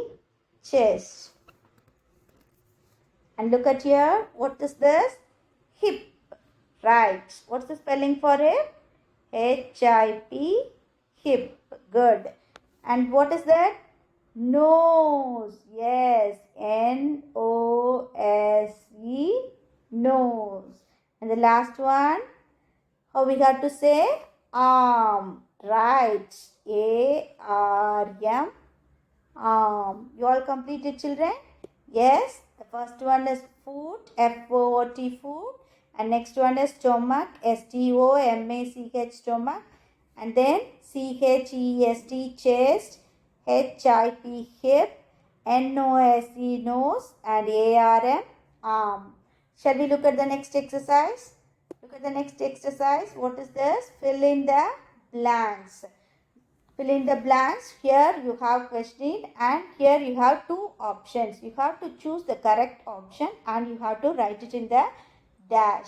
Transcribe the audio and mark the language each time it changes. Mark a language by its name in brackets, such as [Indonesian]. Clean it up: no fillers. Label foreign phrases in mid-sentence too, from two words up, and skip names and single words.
[English] Chest. And look at here. What is this? Hip. Right. What's the spelling for hip? H-I-P. Hip. Good. And what is that? Nose. Yes. N-O-S-E. Nose. And the last one, how we got to say? Arm. Right. A-R-M. Arm. You all completed, children? Yes. The first one is foot. F-O-O-T, foot. And next one is stomach. S-T-O-M-A-C-H, stomach. And then C-H-E-S-T, chest. H-I-P, hip. N-O-S-E, nose, and A-R-M, arm. Shall we look at the next exercise? Look at the next exercise. What is this? Fill in the blanks. Fill in the blanks. Here you have question and here you have two options. You have to choose the correct option and you have to write it in the dash.